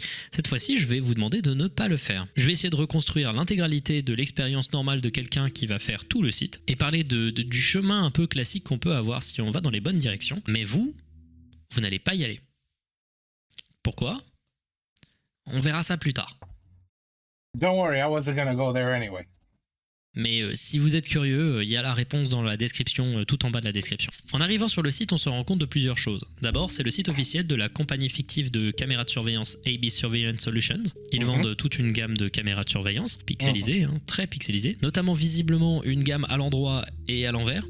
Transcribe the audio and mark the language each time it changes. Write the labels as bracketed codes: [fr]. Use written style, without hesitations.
[fr] Cette fois-ci, je vais vous demander de ne pas le faire. Je vais essayer de reconstruire l'intégralité de l'expérience normale de quelqu'un qui va faire tout le site et parler du chemin un peu classique qu'on peut avoir si on va dans les bonnes directions. Mais vous n'allez pas y aller. Pourquoi? On verra ça plus tard. [en] Don't worry, I wasn't gonna go there anyway. [fr] Mais si vous êtes curieux, il y a la réponse dans la description, tout en bas de la description. En arrivant sur le site, on se rend compte de plusieurs choses. D'abord, c'est le site officiel de la compagnie fictive de caméras de surveillance AB Surveillance Solutions. Ils vendent toute une gamme de caméras de surveillance, pixelisées, très pixelisées, notamment visiblement une gamme à l'endroit et à l'envers.